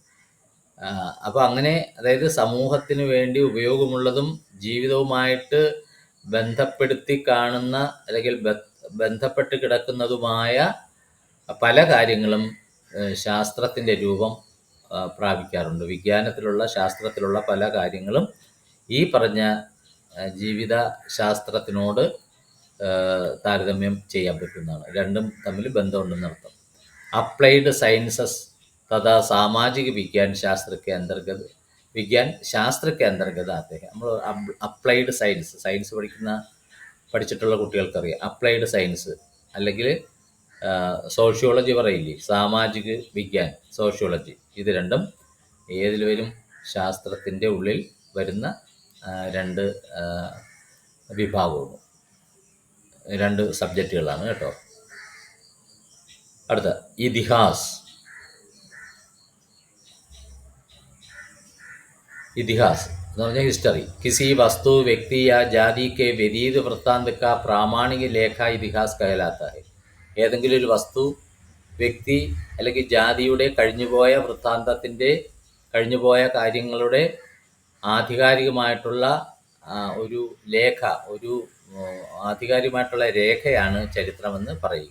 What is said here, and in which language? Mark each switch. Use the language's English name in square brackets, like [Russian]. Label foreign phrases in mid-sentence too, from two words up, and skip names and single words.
[Malayalam] അപ്പോൾ അങ്ങനെ, അതായത് സമൂഹത്തിന് വേണ്ടി ഉപയോഗമുള്ളതും ജീവിതവുമായിട്ട് ബന്ധപ്പെടുത്തി കാണുന്ന അല്ലെങ്കിൽ ബന്ധപ്പെട്ട് കിടക്കുന്നതുമായ പല കാര്യങ്ങളും ശാസ്ത്രത്തിൻ്റെ രൂപം പ്രാപിക്കാറുണ്ട്. വിജ്ഞാനത്തിലുള്ള ശാസ്ത്രത്തിലുള്ള പല കാര്യങ്ങളും ഈ പറഞ്ഞ ജീവിത ശാസ്ത്രത്തിനോട് താരതമ്യം ചെയ്യാൻ പറ്റുന്നതാണ്. രണ്ടും തമ്മിൽ ബന്ധമുണ്ടെന്നർത്ഥം. [English] applied sciences [Hindi] तथा सामाजिक विज्ञान शास्त्र के अंतर्गत आते हैं. [Malayalam] നമ്മൾ [English] applied science [Malayalam] പഠിച്ചിട്ടുള്ള കുട്ടികൾക്കറിയാം. [English] applied science [Malayalam] അല്ലെങ്കിൽ സോഷ്യോളജി പറയില്ലേ, [Hindi] सामाजिक विज्ञान, [Malayalam] സോഷ്യോളജി, ഇത് രണ്ടും ഏതിൽ വരും? ശാസ്ത്രത്തിൻ്റെ ഉള്ളിൽ വരുന്ന രണ്ട് വിഭാഗവും, രണ്ട് സബ്ജക്റ്റുകളാണ് കേട്ടോ. അടുത്ത इतिहास എന്ന് പറഞ്ഞാൽ ഹിസ്റ്ററി. [Hindi] किसी वस्तु व्यक्ति या जाति के व्यतीत वृत्तांत का प्रामाणिक लेखा इतिहास कहलाता है. [Malayalam] ഏതെങ്കിലും ഒരു വസ്തു, വ്യക്തി അല്ലെങ്കിൽ ജാതിയുടെ കഴിഞ്ഞുപോയ വൃത്താന്തത്തിൻ്റെ, കഴിഞ്ഞുപോയ കാര്യങ്ങളുടെ ആധികാരികമായിട്ടുള്ള ഒരു ലേഖ, ഒരു ആധികാരികമായിട്ടുള്ള രേഖയാണ് ചരിത്രമെന്ന് പറയുക.